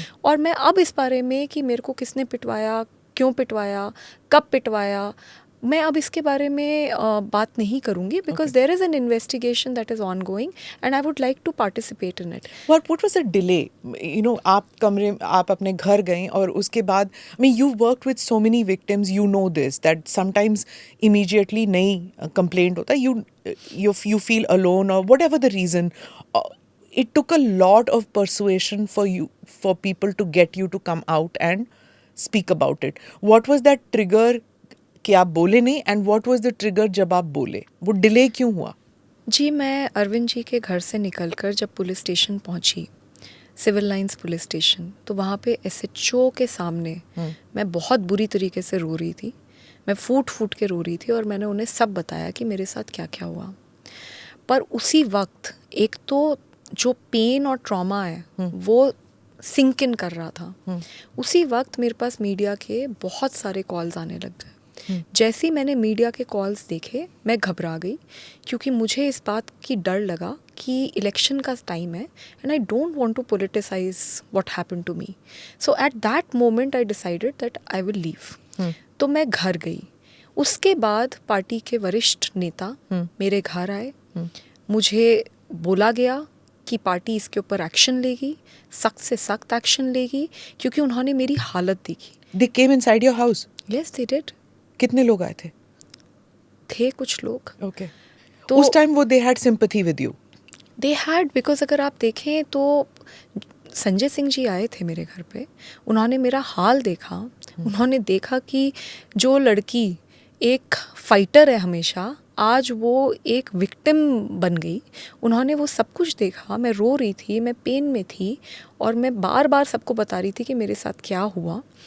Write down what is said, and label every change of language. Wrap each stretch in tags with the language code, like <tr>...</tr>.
<hi>और मैं अब इस बारे में कि मेरे को किसने पिटवाया, क्यों पिटवाया, कब पिटवाया, मैं अब इसके बारे में बात नहीं करूंगी,</hi> <en>Because there is an investigation that is on going and I would like to participate in it. What was the delay? You know,</en> <hi>आप अपने घर गए और उसके बाद,</hi> <en>I mean, you worked with so many victims, you know this that sometimes immediately</en> <hi>नहीं complaint होता,</hi> <en>you feel alone or whatever the reason. It took a lot of persuasion for people to get you to come out and speak about it. What was that trigger</en> <hi>कि आप बोले नहीं,</hi> <en>and what was the trigger</en> <hi>जब आप बोले? वो delay क्यों हुआ? जी, मैं अरविंद जी के घर से निकलकर जब पुलिस स्टेशन पहुंची, सिविल लाइंस पुलिस स्टेशन, तो वहाँ पे एसएचओ के सामने मैं बहुत बुरी तरीके से रो रही थी। मैं फूट के रो रही थी और मैंने उन्हें सब बताया कि मेरे साथ क्या क्या हुआ। पर उसी वक्त एक तो जो पेन और ट्रॉमा है वो सिंक इन कर रहा था। उसी वक्त मेरे पास मीडिया के बहुत सारे कॉल्स आने लग गए। जैसे ही मैंने मीडिया के कॉल्स देखे मैं घबरा गई, क्योंकि मुझे इस बात की डर लगा कि इलेक्शन का टाइम है</hi> <en>And I don't want to politicize what happened to me. So at that moment I decided that I will leave.</en> <hi>तो मैं घर गई। उसके बाद पार्टी के वरिष्ठ नेता मेरे घर आए। मुझे बोला गया कि पार्टी इसके ऊपर एक्शन लेगी, सख्त से सख्त एक्शन लेगी, क्योंकि उन्होंने मेरी हालत देखी।</hi> <en>They came inside your house? Yes, they did.</en> <hi>कितने लोग आए थे कुछ लोग।</hi> <en>Okay.</en> <hi>तो उस टाइम वो</hi> <en>they had sympathy with you? They had, because</en> <hi>अगर आप देखें तो संजय सिंह जी आए थे मेरे घर पे, उन्होंने मेरा हाल देखा, उन्होंने देखा कि जो लड़की एक फाइटर है हमेशा, आज वो एक विक्टिम बन गई। उन्होंने वो सब कुछ देखा। मैं रो रही थी, मैं पेन में थी और मैं बार बार सबको बता रही थी कि मेरे साथ क्या हुआ।</hi>